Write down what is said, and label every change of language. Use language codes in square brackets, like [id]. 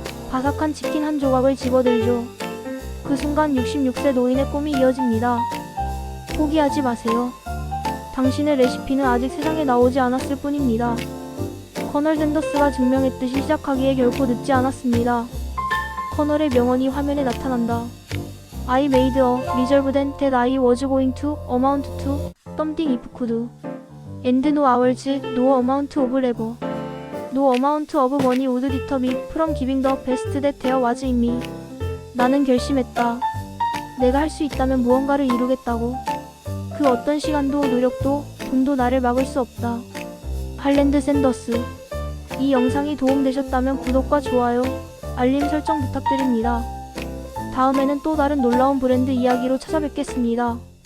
[ko] 바삭한 치킨 한 조각을 집어들죠. 그 순간 66세 노인의 꿈이 이어집니다. 포기하지 마세요. 당신의 레시피는 아직 세상에 나오지 않았을 뿐입니다. 커널 샌더스가 증명했듯이 시작하기에 결코 늦지 않았습니다. 커널의 명언이 화면에 나타난다. [en] I made a resolve that I was going to amount to something if could. And no hours, no amount of labor. No amount of money would deter me from giving the best that there was in me. [ko] 나는 결심했다. 내가 할 수 있다면 무언가를 이루겠다고. 그 어떤 시간도 노력도 돈도 나를 막을 수 없다. 할랜드 샌더스. 이 영상이 도움되셨다면 구독과 좋아요, 알림 설정 부탁드립니다. 다음에는 또 다른 놀라운 브랜드 이야기로 찾아뵙겠습니다.